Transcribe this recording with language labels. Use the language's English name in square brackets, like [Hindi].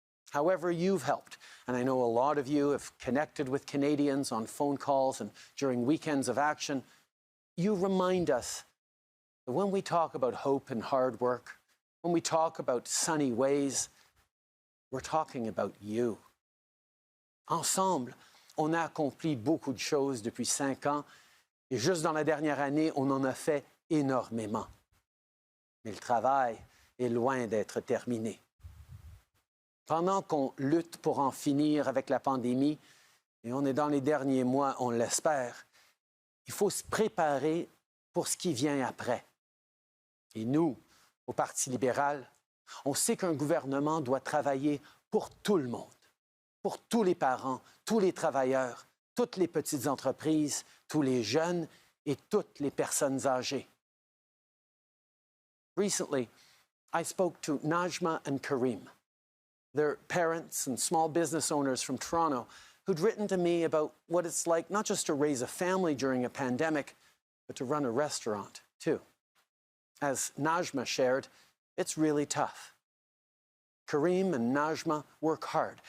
[English] However you've helped, and I know a lot of you have connected with Canadians on phone calls and during weekends of action, you remind us that when we talk about hope and hard work, when we talk about sunny ways, we're talking about you. [French] Ensemble, on a accompli beaucoup de choses depuis 5 ans, et juste dans la dernière année, on en a fait énormément. Mais le travail est loin d'être terminé. Pendant qu'on lutte pour en finir avec la pandémie, et on est dans les derniers mois, on l'espère, il faut se préparer pour ce qui vient après. Et nous, au Parti libéral, on sait qu'un gouvernement doit travailler pour tout le monde, pour tous les parents, tous les travailleurs, toutes les petites entreprises, tous les jeunes et toutes les personnes âgées. [English] Recently, I spoke to Najma and Karim. They're parents and small business owners from Toronto who'd written to me about what it's like not just to raise a family during a pandemic, but to run a restaurant too. As Najma shared, it's really tough. Karim and Najma work hard.